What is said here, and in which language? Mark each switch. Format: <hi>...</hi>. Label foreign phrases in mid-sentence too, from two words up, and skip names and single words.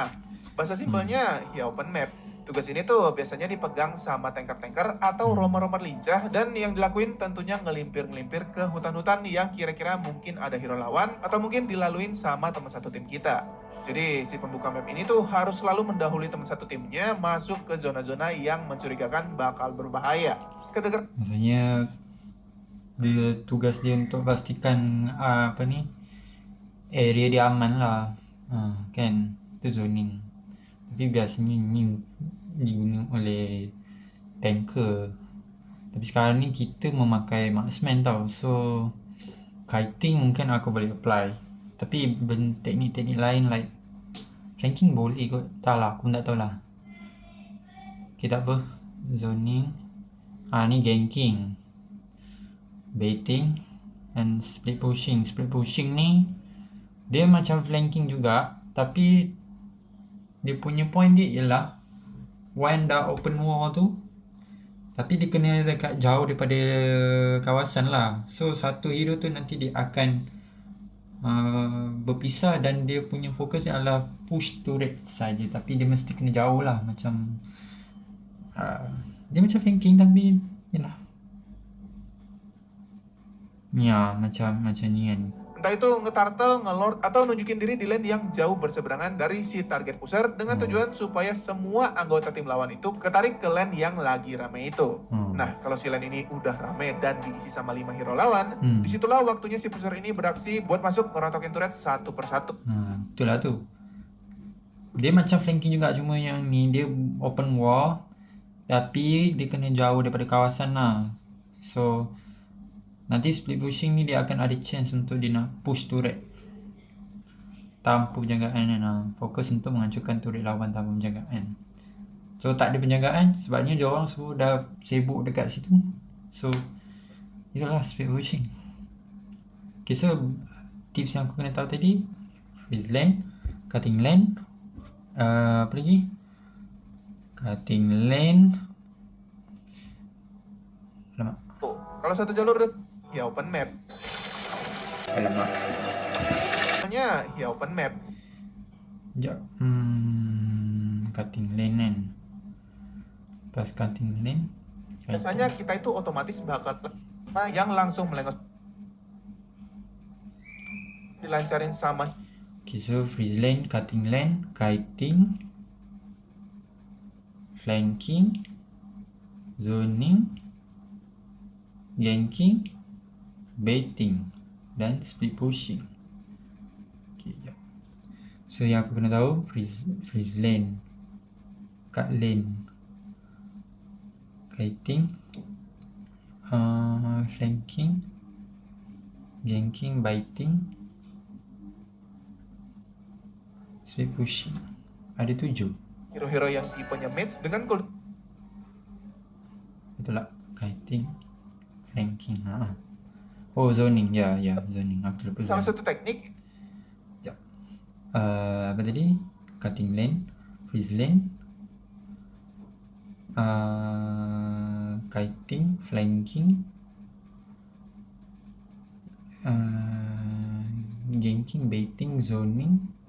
<id>Bahasa simpelnya ya</id> <en>open map.</en> <id>Tugas ini tuh biasanya dipegang sama tanker-tanker atau romer-romer lincah, dan yang dilakuin tentunya ngelimpir-ngelimpir ke hutan-hutan yang kira-kira mungkin ada hero lawan atau mungkin dilaluin sama teman satu tim kita. Jadi si pembuka map ini tuh harus selalu mendahului teman satu timnya masuk ke zona-zona yang mencurigakan bakal berbahaya.</id> <ms>Maksudnya dia tugas dia untuk pastikan area dia aman lah, kan, itu zoning. Tapi biasanya ni diguna oleh tanker, tapi sekarang ni kita memakai marksman tau,</ms> <en>so kiting</en> <ms>mungkin aku boleh apply, tapi teknik-teknik lain</ms> <en>like flanking</en> <ms>boleh kot, tak lah, aku tak tahu lah. Okay, tak apa, zoning, ni ganking,</ms> <en>baiting and split pushing.</en> <ms>Split pushing ni dia macam flanking juga, tapi dia punya point dia ialah when dah</ms> <en>open war</en> <ms>tu, tapi dia kena dekat jauh daripada kawasan lah. So satu hero tu nanti dia akan berpisah dan dia punya fokus dia adalah</ms> <en>push turret</en> <ms>saja, tapi dia mesti kena jauh lah. Macam dia macam flanking tapi yalah, ya macam ni kan.</ms> <id>Entah itu nge-turtle, nge-lord, atau nunjukin diri di lane yang jauh berseberangan dari si</id> <en>target pusher</en> <id>dengan tujuan supaya semua anggota tim lawan itu ketarik ke lane yang lagi rame itu. Nah, kalau si lane ini udah rame dan diisi sama 5 hero lawan, disitulah waktunya si pusher ini beraksi buat masuk ngerontokin turret satu persatu.</id> <ms>Itulah tu. Dia macam flanking juga, cuma yang ni dia</ms> <en>open war,</en> <ms>Tapi dia kena jauh daripada kawasan lah. So nanti</ms> <en>split pushing</en> <ms>ni dia akan ada chance untuk dia nak</ms> <en>push turret</en> <ms>tanpa penjagaan lah. Fokus untuk menghancurkan turret lawan tanpa penjagaan. So tak ada penjagaan sebabnya dia orang semua dah sibuk dekat situ. So itulah</ms> <en>split pushing.</en> <ms>Okay, so tips yang aku kena tahu tadi,</ms> <en>freeze lane, cutting lane,</en> <ms>apa lagi?</ms> <en>Cutting lane. Alamak.</en> <id>Kalau satu jalur ya</id> <en>open map.</en> <ms>Alamak.</ms> <id>Hanya ya</id> <en>open map.</en> <ms>Sekejap.</ms> <en>Cutting lane kan.</en> <id>Pas</id> <en>cutting lane.</en> <id>Biasanya kita itu otomatis bakal yang langsung melengos dilancarin sama.</id> <en>Okay, so freeze lane, cutting lane, kiting, flanking, zoning, ganking, baiting,</en> <id>dan</id> <en>split pushing.</en> <ms>Okay, jap. So yang aku kena tahu,</ms> <en>freeze lane, cut lane, kiting, flanking, ganking, baiting, split pushing.</en> <ms>Ada 7.</ms> <id>Hero-hero yang tipenya mage dengan cooldown</id> <en>Itulah kiting, flanking.</en> <ms>Oh, zoning. Ya, zoning. Aku lupa salah zoning. satu teknik. Apa tadi?</ms> <en>Cutting lane, freeze lane, kiting, flanking, ganking, baiting, zoning.</en>